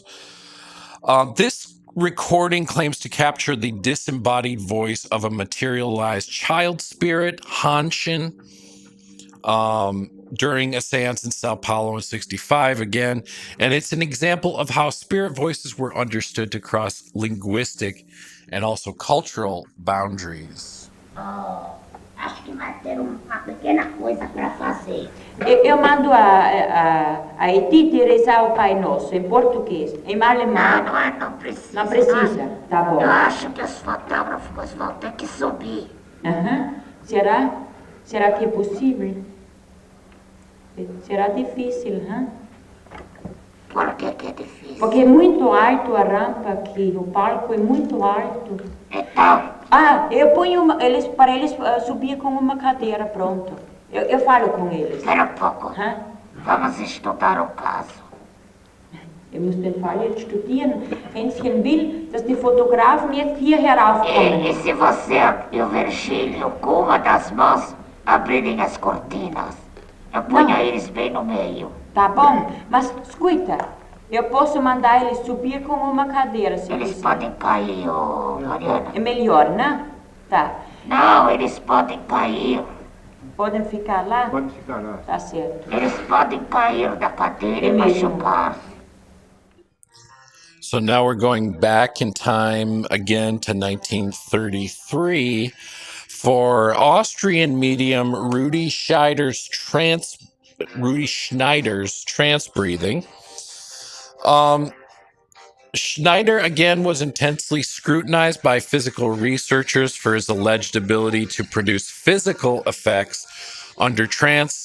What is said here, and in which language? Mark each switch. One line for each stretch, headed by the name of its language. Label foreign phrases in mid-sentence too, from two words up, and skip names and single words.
English: This recording claims to capture the disembodied voice of a materialized child spirit, Hanshin, during a séance in Sao Paulo in 1965 again. And it's an example of how spirit voices were understood to cross linguistic and also cultural boundaries.
Portuguese: Acho que vai ter uma pequena coisa para fazer. Eu mando a Edith rezar o Pai Nosso em português, em alemão. Não precisa. Não precisa, tá bom. Eu acho que os fotógrafos vão ter que subir. Será? Será que é possível? Será difícil, hein? Por que é difícil? Porque é muito alto a rampa aqui, o palco é muito alto. Então? Eu ponho para eles subir com uma cadeira, pronto. Eu falo com eles. Espera um pouco. Vamos estudar o caso.
German: Wir müssen den Fall jetzt studieren. Hänschen will, dass die Fotografen jetzt hier heraufkommen.
Portuguese: E se você e o Virgílio, com uma das mãos, abrirem as cortinas? Eu ponho eles bem no meio. Tá bom, mas escuta, eu posso mandar eles subir com uma cadeira, se eles quiser. Podem cair, Mariana. É melhor, né? Tá. Não, eles podem cair. Podem ficar lá? Pode ficar lá. Tá certo. Eles podem cair da cadeira e machucar.
English: So now we're going back in time again to 1933 for Austrian medium Rudi Schneider's trance breathing. Schneider again was intensely scrutinized by physical researchers for his alleged ability to produce physical effects under trance.